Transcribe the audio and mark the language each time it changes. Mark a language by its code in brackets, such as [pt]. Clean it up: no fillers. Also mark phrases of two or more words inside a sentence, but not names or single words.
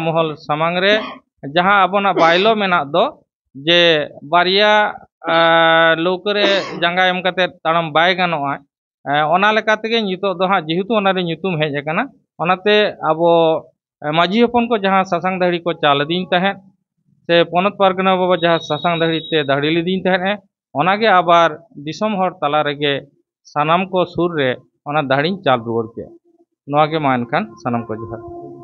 [sat] महल सामांग रे जहाँ आबोना बायलो मेना दो जे बारिया लौकरे जांगा एम काते ताड़म बाय गानोआ ओना लेका तेगे नितो दो हाँ जेहेतु ओनारे nyutum हेज आकाना ओनाते आबो माजी हपन को जहाँ सासांग दाड़ी को चाल दीन ताहे से पनत पारगना बाबा जहाँ सासांग दाड़ी ते दाड़ी लीदीन ताहे ओनागे आबार दिसम हर तला रेगे सानाम को सुर रे ओना दाड़ी चाल रुवाड़ के नोआगे मा एनखान सानाम को जोहार।